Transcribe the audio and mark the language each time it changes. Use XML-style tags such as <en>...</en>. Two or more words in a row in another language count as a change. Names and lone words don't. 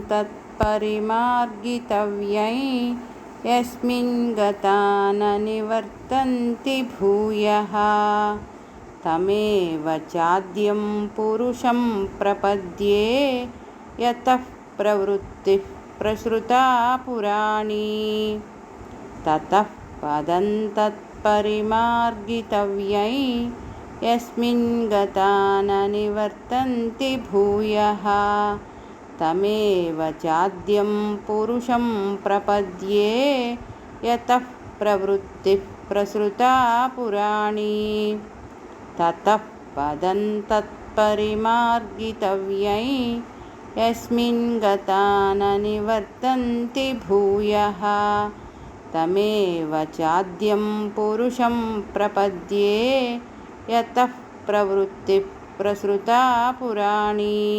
<sa>తత్పరిమార్గితవ్యై యస్మిన్ గతా న నివర్తంతి భూయః. తమేవ చాద్యం పురుషం ప్రపద్యే యతః ప్రవృత్తిః प्रसृता पुराणी ततः पदं तत्परिमार्गितव्यै यस्मिन् गता न निवर्तन्ति भूयः तमेव चाद्यं पुरुषं प्रपद्ये यतः प्रवृत्तिः प्रसृता पुराणी ततः पदं तत्परिमार्गितव्यै यस्मिन् गता न निवर्तन्ति भूयः तमेव चाद्यं पुरुषं प्रपद्ये यतः प्रवृत्तिः प्रसृता पुराणी.</sa>